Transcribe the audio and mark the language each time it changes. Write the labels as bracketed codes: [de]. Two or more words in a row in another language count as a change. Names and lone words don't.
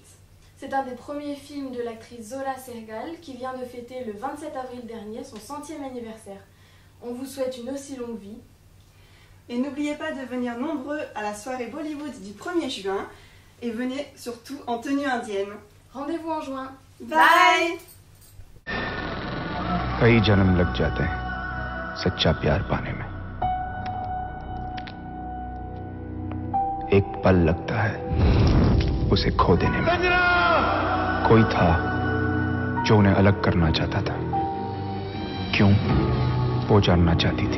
[fr] C'est un des premiers films de l'actrice Zola Sergal qui vient de fêter le 27 avril dernier son 100e anniversaire. On vous souhaite une aussi longue vie. Et n'oubliez pas de venir nombreux à la soirée Bollywood du 1er juin et venez surtout en tenue indienne. Rendez-vous en juin. Bye! [hi] कई जन्म लग जाते हैं सच्चा प्यार पाने में, एक पल लगता है उसे खो देने में। कोई था जो उन्हें अलग करना चाहता था, क्यों वो जानना चाहती थी।